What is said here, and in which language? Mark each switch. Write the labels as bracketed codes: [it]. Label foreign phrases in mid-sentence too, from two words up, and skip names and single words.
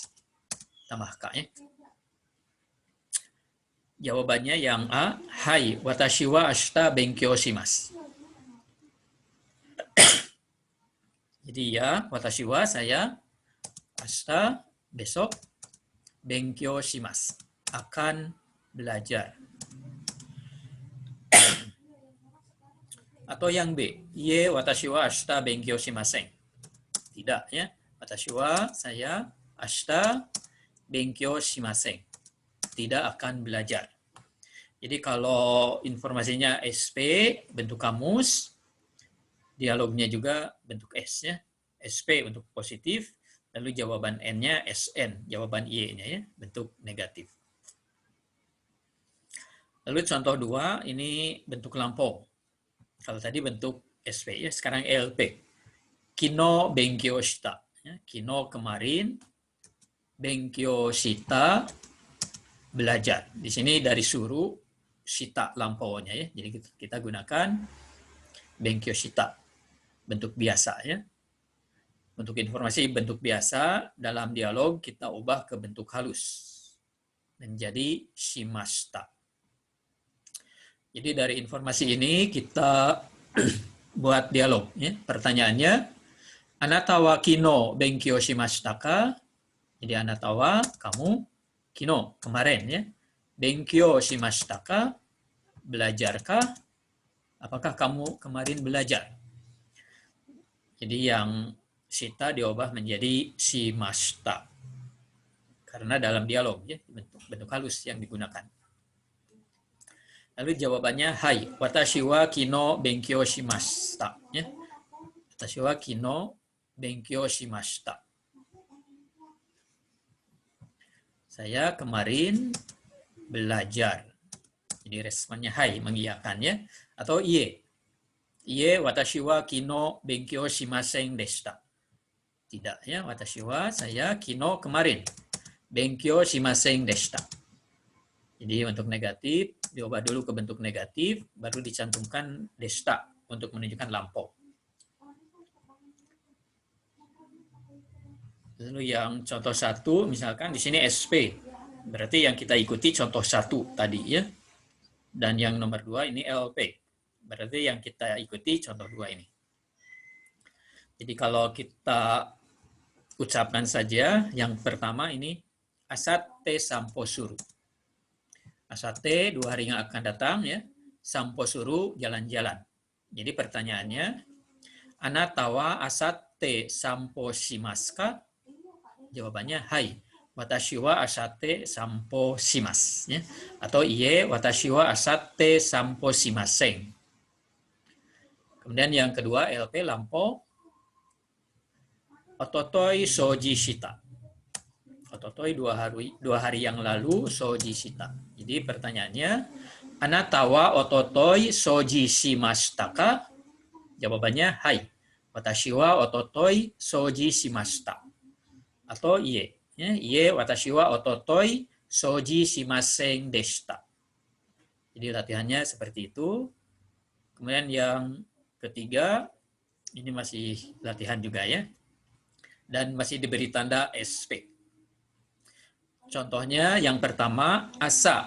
[id] Tambah ka ya. Jawabannya yang A, hai, [ja] 私は明日勉強します. [id] Jadi ya, [ja] 私は [id] saya, ashita besok, [ja] 勉強します, [id] akan belajar. Atau yang B, [ja] いいえ私は明日勉強しません. [id] Tidak ya, [ja] 私は [id] saya, [ja] 明日勉強しません. [id] Tidak akan belajar. Jadi kalau informasinya SP, bentuk kamus, dialognya juga bentuk S ya. SP untuk positif, lalu jawaban N-nya SN, jawaban Y-nya ya, bentuk negatif. Lalu contoh 2, ini bentuk lampau. Kalau tadi bentuk SP ya, sekarang LP. [ja] 昨日勉強した. [id] Ya, kino kemarin, [ja] 勉強した belajar. [id] Di sini dari suruh shita lampaunya ya. Jadi kita gunakan [ja] 勉強した, [id] bentuk biasa ya. Untuk informasi bentuk biasa dalam dialog kita ubah ke bentuk halus menjadi shimashita. Jadi dari informasi ini kita buat dialog ya. Pertanyaannya, [ja] あなたは昨日勉強しましたか? [id] Jadi [ja] あなたは [id] kamu, kino kemarin ya. [ja] 勉強しましたか? Belajarkah? [id] Apakah kamu kemarin belajar? Jadi yang shita diubah menjadi shimashita. Karena dalam dialog ya, bentuk halus yang digunakan. Lalu jawabannya hai, [ja] 私は昨日勉強しました ya. 私は昨日勉強しました. [id] Saya kemarin belajar. Jadi responnya hai, mengiyakan ya. Atau iye. Iye, [ja] 私は昨日勉強しませんでした. [id] Tidak ya, [ja] 私は [id] saya kino kemarin. [ja] 勉強しませんでした. [id] Jadi untuk negatif, diubah dulu ke bentuk negatif, baru dicantumkan deshita untuk menunjukkan lampau. Lalu yang contoh 1, misalkan di sini SP. Berarti yang kita ikuti contoh 1 tadi ya. Dan yang nomor 2 ini LP. Berarti yang kita ikuti contoh 2 ini. Jadi kalau kita ucapkan saja, yang pertama ini [ja] 明後日散歩する. [id] Asate 2 hari yang akan datang ya. [ja] 散歩する [id] jalan-jalan. Jadi pertanyaannya, [ja] あなたは明後日散歩しますか? [id] Jawabannya hai. [ja] 私は明後日散歩します ya. [id] Atau iye [ja] 私は明後日散歩しません. [id] Kemudian yang kedua LP lampau. [ja] 一昨日掃除した. [id] Ototoi 2 hari yang lalu [ja] 掃除した. [id] Jadi pertanyaannya, [ja] あなたは一昨日掃除しましたか? [id] Jawabannya hai. [ja] 私は一昨日掃除しました. あるいはいいえ。や、いいえ私は一昨日掃除しませんでした. [id] Jadi latihannya seperti itu. Kemudian yang ketiga, ini masih latihan juga ya. Dan masih diberi tanda SP. Contohnya yang pertama, asa.